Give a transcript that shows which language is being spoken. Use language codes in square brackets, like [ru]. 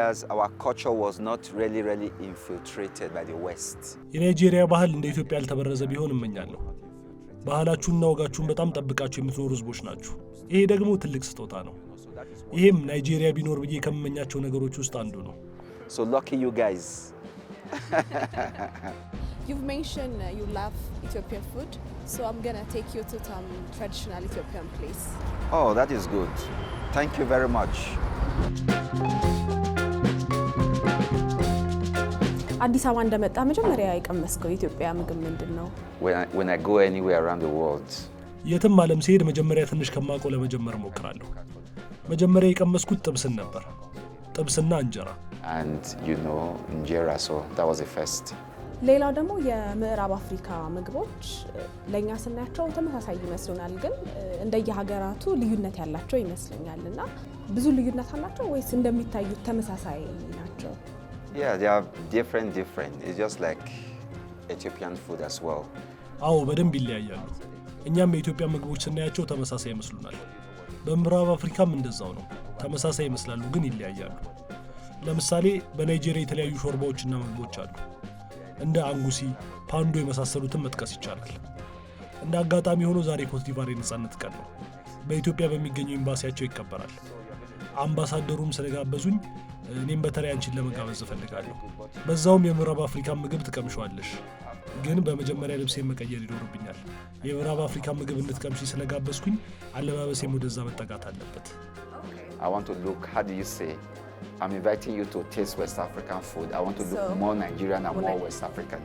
[en] our culture was not really infiltrated by the West. [am] የናይጄሪያ ባህል እንደ ኢትዮጵያ ያልተበረዘ ቢሆን እመኛለሁ። ባህላችሁና ወጋችሁን በጣም ጠብቃችሁ የምትኖሩ ህዝቦች ናችሁ። ይሄ ደግሞ ትልቅ ስጦታ ነው። ይሄም ናይጄሪያ ቢኖር ብዬ ከመመኛቸው ነገሮች ውስጥ አንዱ ነው። [en] So lucky you guys. You've mentioned you love Ethiopian food, so I'm gonna take you to some traditional Ethiopian place. Oh, that is good. Thank you very much. [am] አዲስ አበባ እንደመጣ መጀመሪያ የቀመስከው የኢትዮጵያ ምግብ ምንድነው? [en] When I go anywhere around the world. [am] የትም ዓለም ሲሄድ መጀመሪያ ትንሽ ከማውቀው ለመጀመር ሞክራለሁ። መጀመሪያ የቀመስኩት ጥብስን ነበር። ጥብስና እንጀራ። [en] And you know, injera, so that was the first. [am] ሌላው ደግሞ የምዕራብ አፍሪካ ምግቦች ለኛ ስናያቸው ተመሳሳይ ይመስሉናል፣ ግን እንደየሀገራቱ ልዩነት ያላቸው ይመስለኛልና ብዙ ልዩነት አላቸው ወይስ እንደሚታዩት ተመሳሳይ ናቸው? [en] Yeah, they are different. It's just like Ethiopian food as well. [am] አዎ በደንብ ይለያያሉ። እኛም የኢትዮጵያ ምግቦች ስናያቸው ተመሳሳይ ይመስሉናል። በምዕራብ አፍሪካም እንደዛው ነው። ተመሳሳይ ይመስላሉ ግን ይለያያሉ። ለምሳሌ በናይጄሪያ የተለያዩ ሾርባዎችና ምግቦች አሉ። እንደ አንጉሲ፣ ፓንዶ የመሳሰሉትን መጥቀስ ይቻላል። እንደ አጋጣሚ ሆኖ ዛሬ ኮትዲቫር የነጻነት ቀን ነው። በኢትዮጵያ በሚገኘው ኤምባሲያቸው ይከበራል። አምባሳደሩም ስለጋበዙኝ እኔም በተለይ አንቺን ለመጋበዝ እፈልጋለሁ። በዛውም የምዕራብ አፍሪካ ምግብ ትቀምሻለሽ። ግን በመጀመሪያ ልብሴን መቀየር ይኖርብኛል። የምዕራብ አፍሪካ ምግብ እንድትቀምሺ ስለጋበዝኩኝ አለባበሴም ወደዛ መጠጋት አለበት። [en] I want to look, how do you say? I'm inviting you to taste West African food. I want to look more Nigerian and more West African.